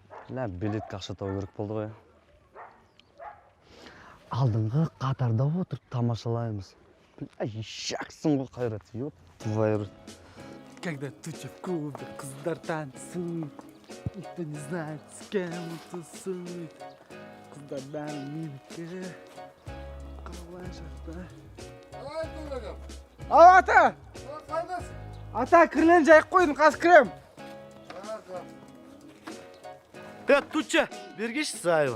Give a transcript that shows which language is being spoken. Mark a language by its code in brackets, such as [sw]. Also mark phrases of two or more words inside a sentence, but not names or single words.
[kk] Бля, билетке ақша табу керек болды ғой. Алдыңғы қатарда отырып тамашалаймыз. Бля, ешақсың ғой Қайрат, [ru] ёп твою. Когда туча в клубе, қыздар танцуют, никто не знает, с кем он тусует. [kk] Қыздар бәрі менікі. Қалай жақта. Ау, ата! Ата, кірлен жайық қойдым, қазір кірем. Туча, бергеші Зайва.